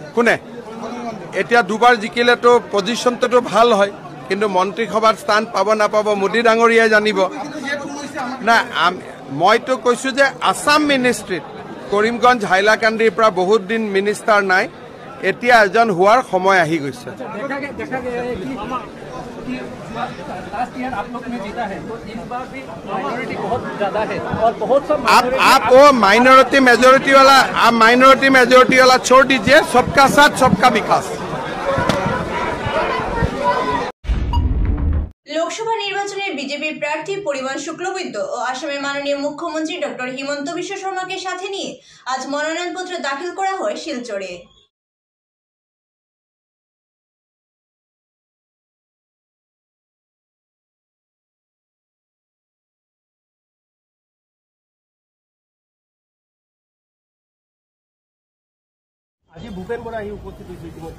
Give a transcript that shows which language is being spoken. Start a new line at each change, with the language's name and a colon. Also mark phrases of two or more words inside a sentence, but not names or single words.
Assamese: কোনে এতিয়া দুবাৰ জিকিলেতো পজিশ্যনটোতো ভাল হয়, কিন্তু মন্ত্ৰীসভাত স্থান পাব নাপাব মোদী ডাঙৰীয়াই জানিব না। মইতো কৈছোঁ যে আছাম মিনিষ্ট্ৰীত কৰিমগঞ্জ হাইলাকান্দিৰ পৰা বহুত দিন মিনিষ্টাৰ নাই, এতিয়া এজন হোৱাৰ সময় আহি গৈছে।
Hindi: आप वो
English: minority majority
Hindi: वाला छोड़ दीजिए, सबका साथ सबका विकास।
Bangla: লোকসভা নির্বাচনের বিজেপি প্রার্থী পরিমল শুক্লবৈদ্য ও আসামের মাননীয় মুখ্যমন্ত্রী ডক্টর হিমন্ত বিশ্ব শর্মাকে সাথে নিয়ে আজ মনোনয়নপত্র দাখিল করা হয় শিলচরে।
Assamese: আজি ভূপেন বৰা আহি উপস্থিত হৈছে ইতিমধ্যে